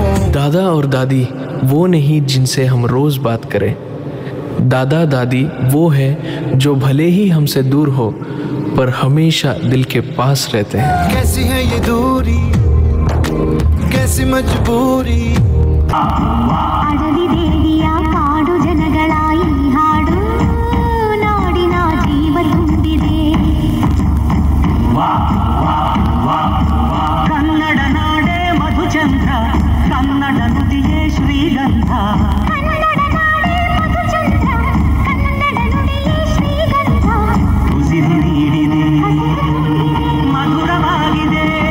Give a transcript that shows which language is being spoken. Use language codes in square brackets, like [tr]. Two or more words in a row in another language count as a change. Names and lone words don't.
[hi] दादा और दादी वो नहीं जिनसे हम रोज बात करें, दादा दादी वो है जो भले ही हमसे दूर हो पर हमेशा दिल के पास रहते हैं। कैसी है ये दूरी, कैसी मजबूरी, [kn] ಕನ್ನಡ ನಾಡೆ ಮಧುಚಂದ್ರ, ಕನ್ನಡ ನುಡಿಯೇ ಶ್ರೀಗಂಧ, ಉಸಿರು ನೀಡಿದೆ ಮಧುರವಾಗಿದೆ.